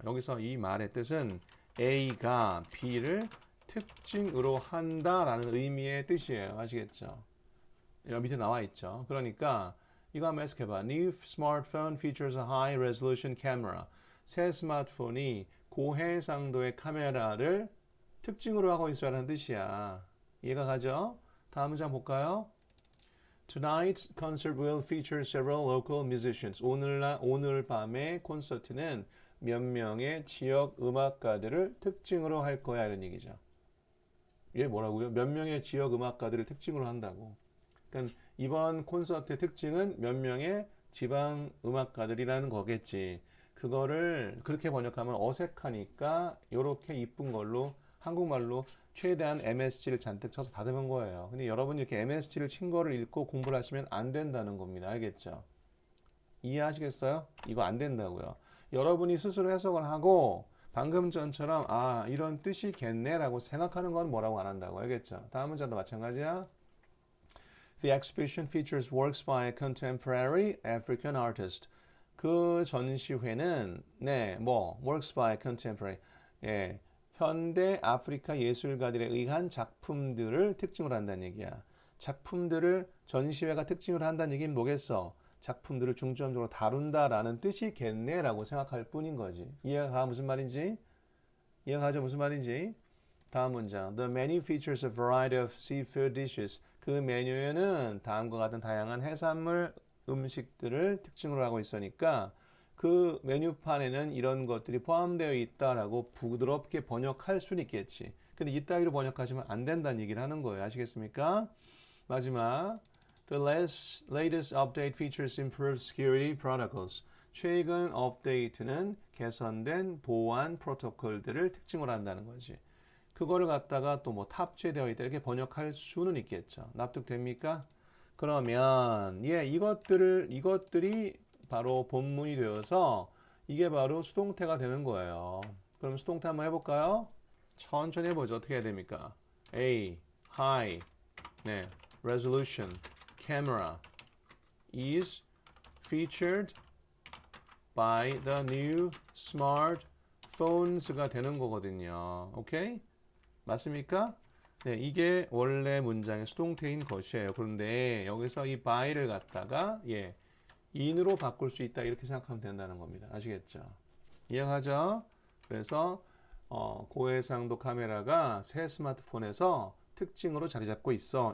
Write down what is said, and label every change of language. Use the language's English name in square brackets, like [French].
[Korean] 여기서 이 말의 뜻은 A가 B를 특징으로 한다라는 의미의 뜻이에요. 아시겠죠? 여기 밑에 나와 있죠. 그러니까 이거 한번 해석해봐. [English] New smartphone features a high resolution camera. [Korean] 새 스마트폰이 고해상도의 카메라를 특징으로 하고 있어라는 뜻이야. 이해가 가죠? 다음 문장 볼까요? [English] Tonight's concert will feature several local musicians. [Korean] 오늘 밤의 콘서트는 몇 명의 지역 음악가들을 특징으로 할 거야 이런 얘기죠. 이게 뭐라고요? 몇 명의 지역 음악가들을 특징으로 한다고. 그러니까 이번 콘서트의 특징은 몇 명의 지방 음악가들이라는 거겠지. 그거를 그렇게 번역하면 어색하니까 이렇게 이쁜 걸로 한국말로 최대한 MSG를 잔뜩 쳐서 다듬은 거예요. 근데 여러분이 이렇게 MSG를 친 거를 읽고 공부를 하시면 안 된다는 겁니다. 알겠죠? 이해하시겠어요? 이거 안 된다고요. 여러분이 스스로 해석을 하고 방금 전처럼 이런 뜻이겠네라고 생각하는 건 뭐라고 안 한다고. 알겠죠? 다음 문장도 마찬가지야. [English] The exhibition features works by a contemporary African artist. [Korean] 그 전시회는 [English] works by contemporary. [Korean] 현대 아프리카 예술가들에 의한 작품들을 특징으로 한다는 얘기야. 작품들을 전시회가 특징으로 한다는 얘기는 뭐겠어? 작품들을 중점적으로 다룬다라는 뜻이겠네라고 생각할 뿐인 거지. 이해가 가 무슨 말인지? 이해가 가죠 무슨 말인지? 다음 문장. [English] The menu features a variety of seafood dishes. [Korean] 그 메뉴에는 다음과 같은 다양한 해산물 음식들을 특징으로 하고 있으니까 그 메뉴판에는 이런 것들이 포함되어 있다라고 부드럽게 번역할 수는 있겠지. 근데 이따위로 번역하시면 안 된다는 얘기를 하는 거예요. 아시겠습니까? 마지막 [English] The latest update features improved security protocols. [Korean] 최근 업데이트는 개선된 보안 프로토콜들을 특징으로 한다는 거지. 그거를 갖다가 또 뭐 탑재되어 있다 이렇게 번역할 수는 있겠죠. 납득됩니까? 그러면 이것들이 바로 본문이 되어서 이게 바로 수동태가 되는 거예요. 그럼 수동태 한번 해볼까요? 천천히 해보죠. 어떻게 해야 됩니까? [English] A, high, 네, resolution, camera is featured by the new smartphones가 [Korean] 되는 거거든요. 오케이? 맞습니까? 네, 이게 원래 문장의 수동태인 것이에요. 그런데 여기서 이 by를 갖다가 in으로 바꿀 수 있다 이렇게 생각하면 된다는 겁니다. 아시겠죠? 이해하죠? 그래서 고해상도 카메라가 새 스마트폰에서 특징으로 자리 잡고 있어.